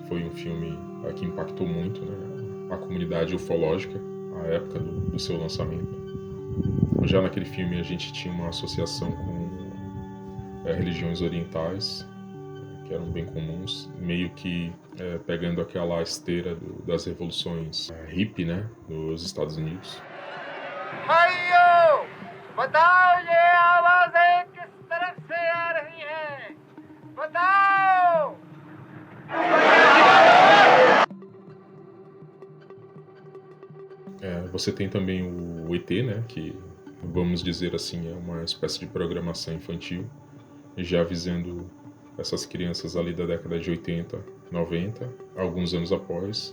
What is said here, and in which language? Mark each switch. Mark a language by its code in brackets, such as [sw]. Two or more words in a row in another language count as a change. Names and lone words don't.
[pt] Foi um filme que impactou muito, né, a comunidade ufológica à época do seu lançamento. Já naquele filme a gente tinha uma associação com religiões orientais, que eram bem comuns, meio que pegando aquela esteira das revoluções hippie, né, dos Estados Unidos. [hi] बताओ ये आवाजें किस तरफ से आ रही हैं? बताओ! [pt] Você tem também o ET, né, que vamos dizer assim é uma espécie de programação infantil, já visando essas crianças ali da década de 80, 90, alguns anos após.